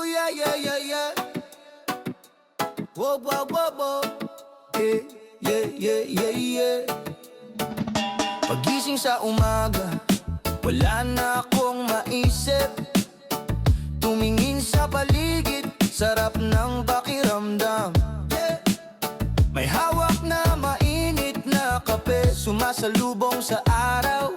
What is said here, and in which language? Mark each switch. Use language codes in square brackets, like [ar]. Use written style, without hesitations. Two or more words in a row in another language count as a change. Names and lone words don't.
[en] yeah, yeah, yeah. Whoa, whoa, whoa, whoa. Yeah, yeah, yeah, yeah. [tl] Pagising sa umaga, wala na akong maisip. Tumingin sa paligid, sarap ng pakiramdam. May hawak na mainit na kape, sumasalubong sa araw.